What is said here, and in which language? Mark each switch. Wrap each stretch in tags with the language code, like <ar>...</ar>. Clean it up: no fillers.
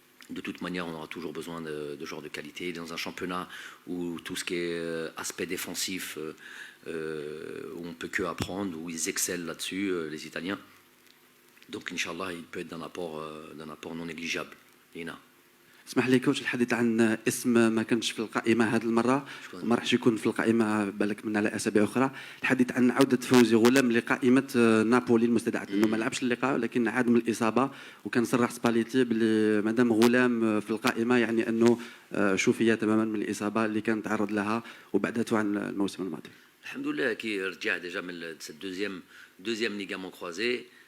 <fr>De toute manière, on aura toujours besoin de joueurs de qualité. Dans un championnat où tout ce qui est aspect défensif, où on ne peut que apprendre, où ils excellent là-dessus, les Italiens. Donc, Inch'Allah, il peut être d'un apport non négligeable. Ina.</fr> <ar>اسمح لي كوتش الحديث عن اسم ما كانش في القائمه هذه المره وما راحش يكون في القائمه بالك من على اسابيع اخرى. الحديث عن عوده فوزي غلام لقائمه نابولي المستدعى لانه ما لعبش اللقاء ولكن عاد من الاصابه وكان صرح سباليتي بلي مادام غلام في القائمه يعني انه شوفي تماما من الاصابه اللي كان تعرض لها وبعدته عن الموسم الماضي. الحمد لله كي رجع</ar> <fr>déjà</fr> <ar>من</ar> <fr>cette deuxième ligament croisé.</fr>